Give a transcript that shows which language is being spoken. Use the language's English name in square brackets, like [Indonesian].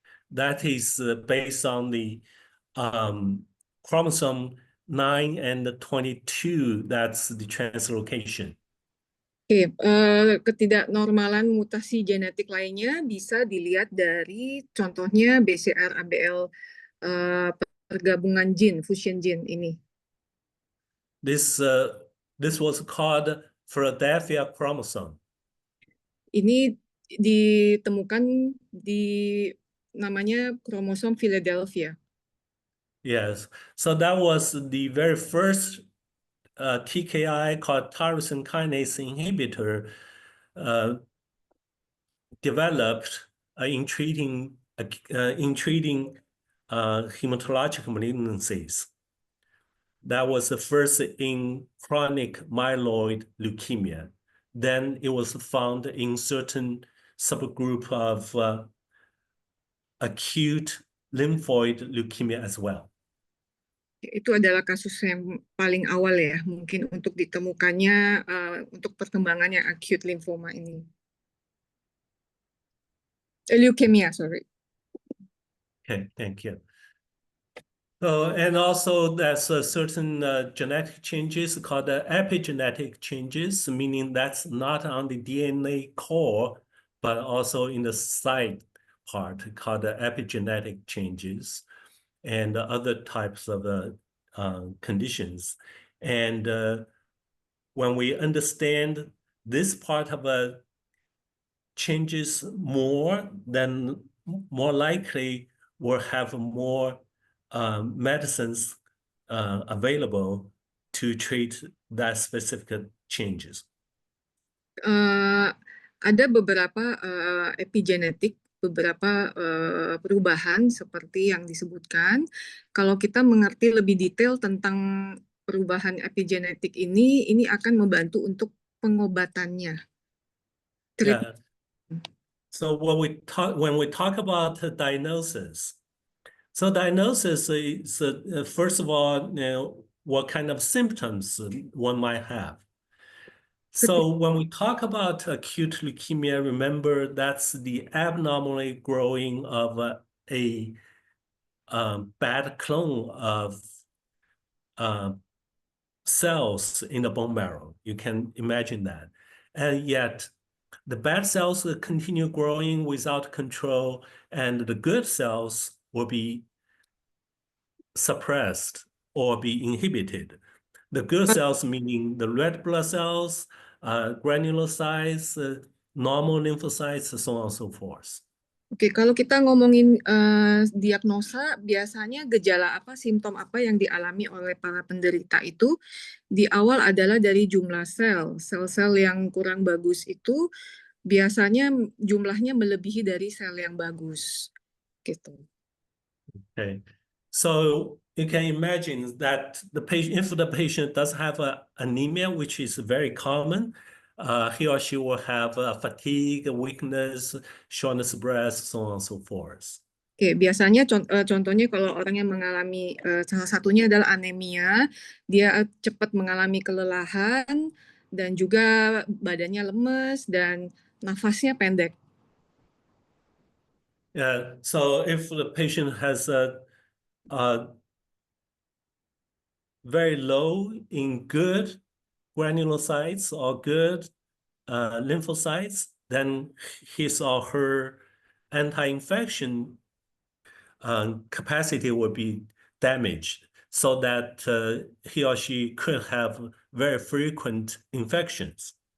[English] That is based on the chromosome 9 and 22, that's the translocation. [Indonesian] Oke, ketidaknormalan mutasi genetik lainnya bisa dilihat dari contohnya BCR-ABL pergabungan gene, fusion gene ini. [English] This was called Philadelphia chromosome. [Indonesian] Ini ditemukan di namanya kromosom Philadelphia. [English] Yes, so that was the very first TKI called tyrosine kinase inhibitor developed in treating hematologic malignancies. That was the first in chronic myeloid leukemia. Then it was found in certain subgroup of acute lymphoid leukemia as well. [Indonesian] Itu adalah kasus yang paling awal ya, mungkin untuk ditemukannya untuk perkembangannya acute lymphoma ini. [English] Leukemia, sorry. Okay, thank you. And also there's certain genetic changes called epigenetic changes, meaning that's not on the DNA core, but also in the side part called epigenetic changes and other types of conditions. And when we understand this part of changes more, then more likely we'll have more medicines available to treat that specific changes. [Indonesian] Ada beberapa epigenetik, beberapa perubahan seperti yang disebutkan. Kalau kita mengerti lebih detail tentang perubahan epigenetik ini akan membantu untuk pengobatannya. [English] Yeah. So when we talk about diagnosis, so diagnosis is first of all, what kind of symptoms one might have. So when we talk about acute leukemia, remember that's the abnormally growing of a bad clone of cells in the bone marrow. You can imagine that. And yet the bad cells will continue growing without control, and the good cells will be suppressed or be inhibited. The good cells meaning the red blood cells, granulocytes, normal lymphocytes, so on and so forth. [Indonesian] Oke, kalau kita ngomongin diagnosa, biasanya gejala apa, simptom apa yang dialami oleh para penderita itu di awal adalah dari jumlah sel-sel yang kurang bagus itu biasanya jumlahnya melebihi dari sel yang bagus, gitu. [English] Okay, so you can imagine that if the patient does have anemia, which is very common, he or she will have fatigue, weakness, shortness of breath, so on and so forth. [Indonesian] Oke, biasanya contohnya kalau orang yang mengalami salah satunya adalah anemia, dia cepat mengalami kelelahan dan juga badannya lemes dan nafasnya pendek. [English] Yeah, so if the patient has a very low in good granulocytes or good lymphocytes, then his or her anti-infection capacity will be damaged, so that he or she could have very frequent infections.